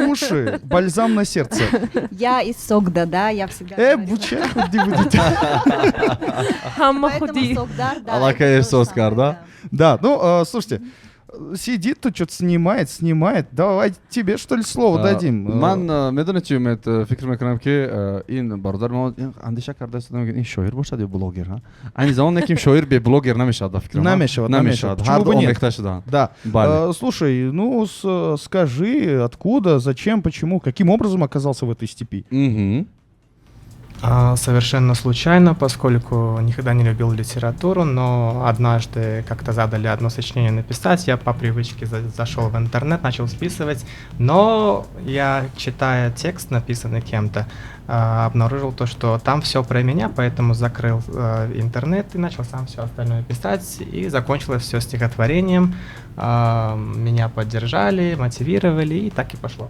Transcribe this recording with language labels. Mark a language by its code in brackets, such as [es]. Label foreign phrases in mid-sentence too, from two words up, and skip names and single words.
[ru] в уши, бальзам на сердце. Я из Согда, да, я всегда говорю. Буча, где будет? [tg] Хамма [ru] Поэтому [tg] худи. [ru] Согдар, да. Алакаев это то же Соскар, самое, да? Да, ну, слушайте, сидит тут, что-то снимает. Давай тебе, что ли, слово дадим. [tg] ман медони чи фикр мекунам ки ин бародар мо андеша карда истодам ин шоир бошад ё блогер ха айни замон ким шоир бе блогер намешад ба фикрам Намешивает. ҳар [ru] Почему бы нет? [tg] омехта шуда [ru] Да. [tg] Бале. [ru] Слушай, ну скажи, откуда, зачем, почему, каким образом оказался в этой степи? Совершенно случайно, поскольку никогда не любил литературу, но однажды как-то задали одно сочинение написать, я по привычке зашел в интернет, начал списывать, но я, читая текст, написанный кем-то, обнаружил то, что там все про меня, поэтому закрыл интернет и начал сам все остальное писать, и закончилось все стихотворением, меня поддержали, мотивировали, и так и пошло.